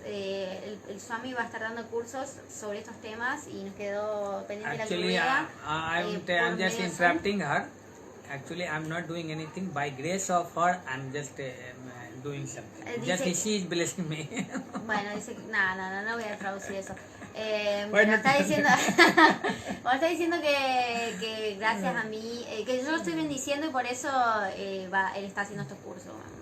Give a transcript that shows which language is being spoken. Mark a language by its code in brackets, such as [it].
[es] El Swami va a estar dando cursos sobre estos temas y nos quedó pendiente [en] Actually, [es] la [en] I'm just interrupting her. Actually, I'm not doing anything. By grace of her, I'm just doing something. Just she is blessing me. [es] Bueno, dice que no voy a traducir eso. Bueno, está diciendo, está diciendo que gracias a mí, que yo lo estoy bendiciendo y por eso él está haciendo estos cursos.